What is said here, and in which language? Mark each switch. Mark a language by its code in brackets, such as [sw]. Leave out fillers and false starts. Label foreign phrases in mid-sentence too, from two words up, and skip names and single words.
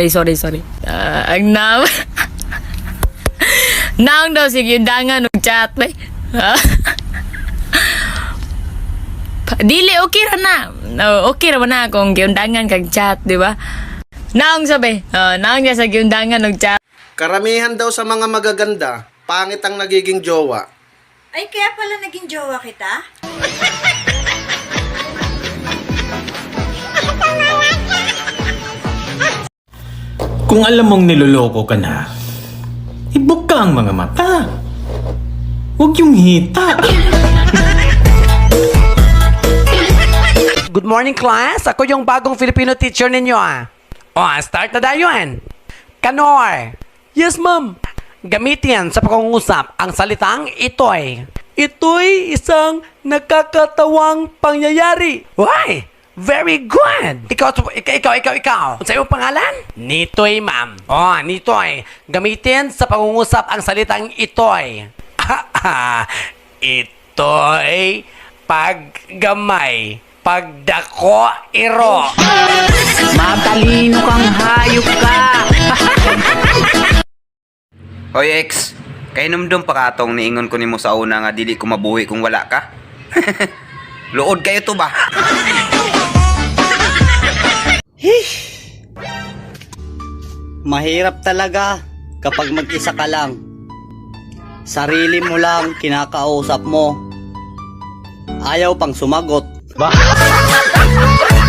[ceb] Ang Naong daw sige undangan og chat bay. Dili okay ra na. Okay ra man na kung giundangan kag chat, di ba? Naong sabi, naong niya sa giundangan og chat. [tl] Karamihan daw sa mga magaganda, pangit ang nagiging jowa. Ay, kaya pala naging jowa kita? Kung alam mong niloloko ka na, ibuka ang mga mata. Huwag yung hita. [en] Good morning, class. [tl] Ako yung bagong Filipino teacher ninyo, start na dayuan. Kanor. Yes, ma'am. Gamitin sa pangungusap ang salitang ito'y. Ito'y isang nakakatawang pangyayari. [en] Why? Very good. [tl] Ikaw. Sa iyong pangalan? Nitoy, ma'am. Nitoy. Gamitin sa pangungusap ang salitang ito'y. [ceb] Ito'y paggamay. Pagdako, iro. [tl] Matalino kang hayop ka. Hoy, ex. [ceb] Kay numdum pa katong niingon ko nimo sa una nga dili ko mabuhi kung wala ka. Luod kayo to ba? [tl] Mahirap talaga kapag mag-isa ka lang. Sarili mo lang kinakausap mo. Ayaw pang sumagot.